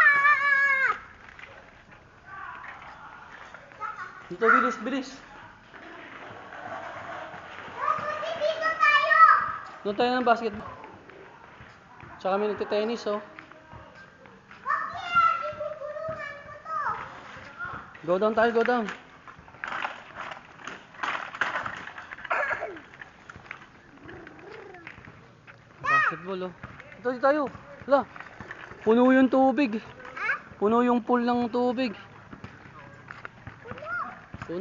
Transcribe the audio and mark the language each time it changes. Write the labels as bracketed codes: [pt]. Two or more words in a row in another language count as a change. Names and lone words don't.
[tl] Dito, bilis, bilis. Buti dito tayo! Doon tayo ng basketball. Tsaka may nagte-tennis oh. Bakit? Ibubulungan ko to. [en] Go down [tl] tayo, [en] go down. [tl] Basketball oh. Ito, dito tayo. Hala. Puno yung tubig. Ha? Puno yung pool ng tubig. Puno.